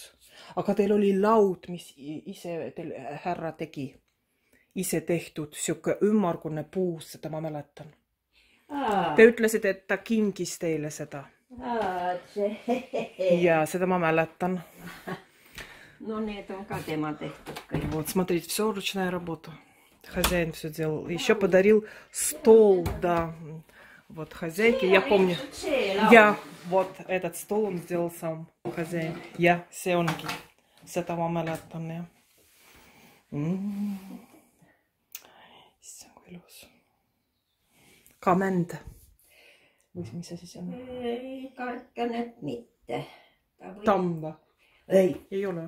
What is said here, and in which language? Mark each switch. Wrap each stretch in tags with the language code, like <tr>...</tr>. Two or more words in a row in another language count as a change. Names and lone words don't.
<et>Aga teil oli laud, mis ise teil härra tegi. Ise tehtud, siuke ümmargune puus, seda ma mäletan. Te ütlesite, et ta kingis teile seda. Ja seda ma mäletan. No need on ka tema tehtud kõik.</et> <ru>Вот, смотрите, все ручная работа. Хозяин все делал. Еще подарил стол, да. Вот хозяйке, я помню. Вот этот стол он сделал сам, хозяин.</ru> <et>See ongi. Seda ma mäletan, jah. Issand, kui ilus. Ka mänd. Või mis see siis on? Ei, kartkan, et mitte. Tamm või? Ei ole.</et>